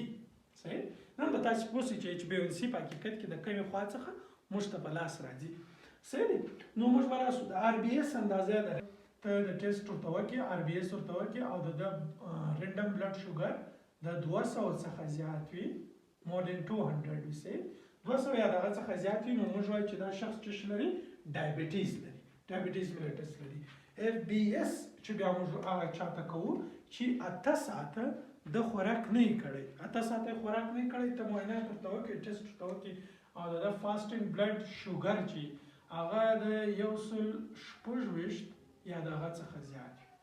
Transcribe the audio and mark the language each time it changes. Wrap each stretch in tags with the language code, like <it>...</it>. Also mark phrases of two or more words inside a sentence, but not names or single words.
<ps>صحیح. نن به تاسو پوه شئ چې HbA1c په حقیقت کې د کومې خوا څخه موږ ته په لاس راځي. صحیح. نو موږ به راسو د RBS اندازه لري. ته د ټیسټ ورته وکړې، RBS ورته وکړې او د</ps> <en>random blood sugar</en> <ps>د 200 څخه زیات وي،</ps> <en>more than 200 we say 200</en> <ps>یا دغه څخه زیات وي، نو موږ وایو چې دا شخص چې لري ډایبټیز لري،</ps> <en>diabetes mellitus</en> <ps>لري. FBS چې بیا موږ هغه چاته کوو چې 8 ساعته د خوراک نه کړی، 8 ساعته خوراک نه کړی، ته معاینات ورته وکړې، ټیسټ ورته وکړې او د</ps> <en>fasting blood sugar</en> <ps>چې هغه د 126 یا دغه څخه زیات وي.</ps>